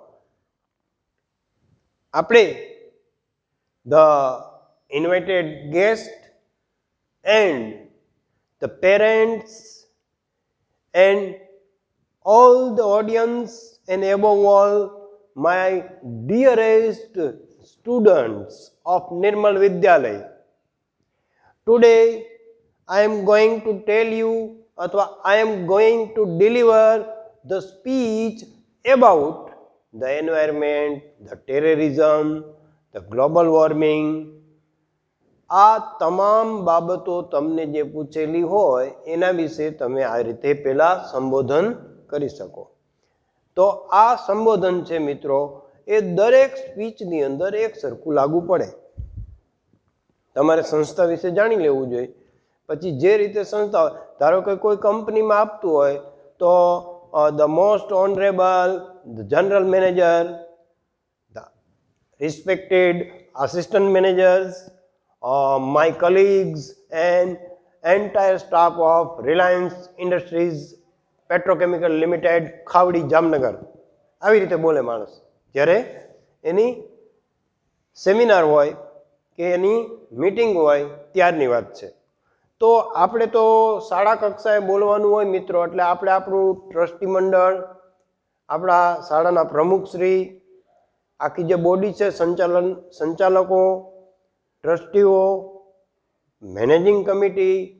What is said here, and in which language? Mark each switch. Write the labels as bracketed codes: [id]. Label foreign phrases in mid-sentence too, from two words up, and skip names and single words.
[en] આપણે the invited guest and the parents and all the audience, and above all my dearest students of Nirmal Vidyalaya. Today I am going to tell you अथवा I am going to deliver the speech about the environment, the terrorism, the global warming. [gu] આ તમામ બાબતો તમને જે પૂછેલી હોય એના વિષે તમે આ રીતે પહેલા સંબોધન કરી શકો। તો આ સંબોધન છે મિત્રો એ દરેક સ્પીચની અંદર એક સરખું લાગુ પડે। તમારે સંસ્થા વિષે જાણી લેવું જોઈએ। પછી જે રીતે સંસ્થા ધારો કે કોઈ કંપની માં આપતું હોય તો [en] the most honorable, the general manager, the respected assistant managers, my colleagues and entire staff of Reliance Industries Petrochemical Limited, खावड़ी जामनगर, [gu] આવી રીતે બોલે માણસ જ્યારે એની સેમિનાર હોય કે એની મીટિંગ હોય ત્યારની વાત છે। તો આપણે તો શાળા કક્ષાએ બોલવાનું હોય મિત્રો, એટલે આપણે આપણું ટ્રસ્ટી મંડળ, આપણા શાળાના પ્રમુખશ્રી આખી જે બોડી છે, સંચાલકો, ટ્રસ્ટીઓ, મેનેજિંગ કમિટી,